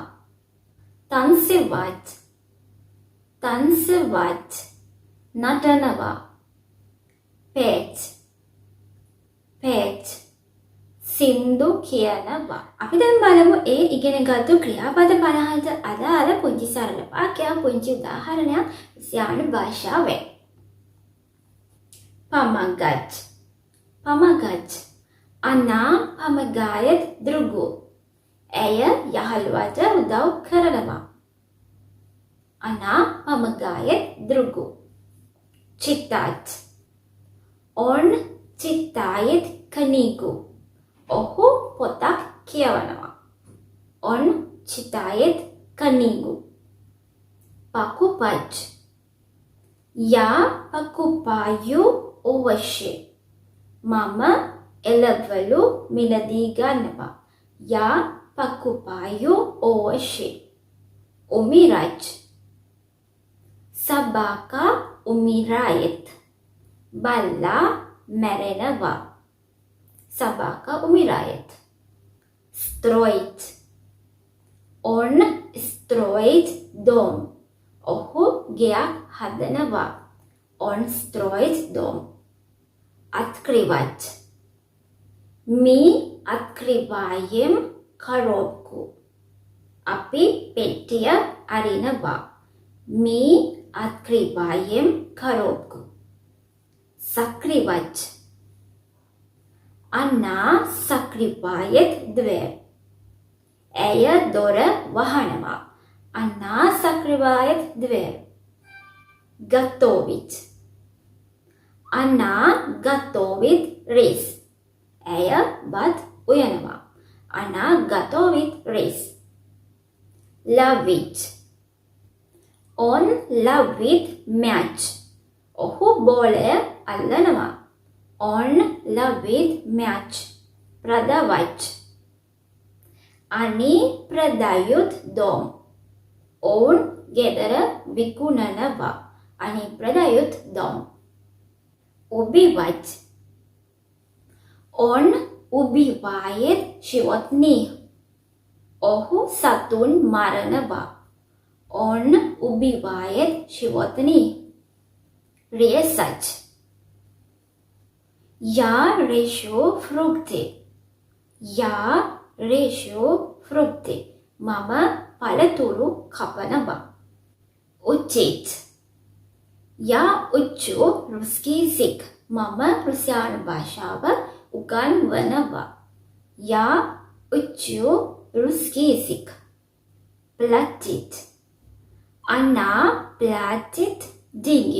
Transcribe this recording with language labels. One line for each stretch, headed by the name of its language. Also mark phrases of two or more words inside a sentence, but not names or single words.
Russian: танцевать танцевать
Sinhala: නටනවා.
Russian: петь петь
Sinhala: සින්දු කියනවා. අපි දැන් බලමු ඒ ඉගෙනගත්තු ක්‍රියාපද 50ට අදාළ පුංචි සරල වාක්‍යයක් පුංචි උදාහරණයක් රුසියානු භාෂාවෙන්.
Russian: Помогать помогать Она помогает другу.
Sinhala: ඇය යහළුවට උදව් කරනවා.
Russian: Она помогает другу. Читать Он читает книгу.
Sinhala: ඔහු පොතක් කියවනවා.
Russian: Он читает книгу. Покупать Я покупаю овощи.
Sinhala: මම එළවලු මිලදී ගන්නවා.
Russian: Я покупаю овощи. Умирать Собака умирает.
Sinhala: Бalla мැරෙනවා.
Russian: Собака умирает. Строить Он строит дом.
Sinhala: ඔහු ගෙයක් හදනවා.
Russian: Он строит дом. Открывать Мы открываем коробку.
Sinhala: අපි පෙට්ටිය අරිනවා.
Russian: Мы открываем коробку. Закрывать Она закрывает дверь.
Sinhala: ඇය දොර වහනවා.
Russian: Она закрывает дверь. Готовить Она готовит рис.
Sinhala: ඇය බත් උයනවා.
Russian: Она готовит рис. Ловить Он ловит мяч.
Sinhala: ඔහු බෝලය අල්ලනවා.
Russian: Он ловит мяч. Продавать Они продают дом.
Sinhala: ඔවුන් ගෙදර විකුණනවා.
Russian: Они продают дом. Убивать Он убивает животных.
Sinhala: ඔහු සතුන් මරනවා.
Russian: Он убивает животных. Резать Я режу фрукты. Я режу фрукты.
Sinhala: මම පළතුරු කපනවා.
Russian: Учить Я учу русский язык.
Sinhala: මම රුසියානු භාෂාව උගන්වනවා.
Russian: Я учу русский язык. Платить Она платит деньги.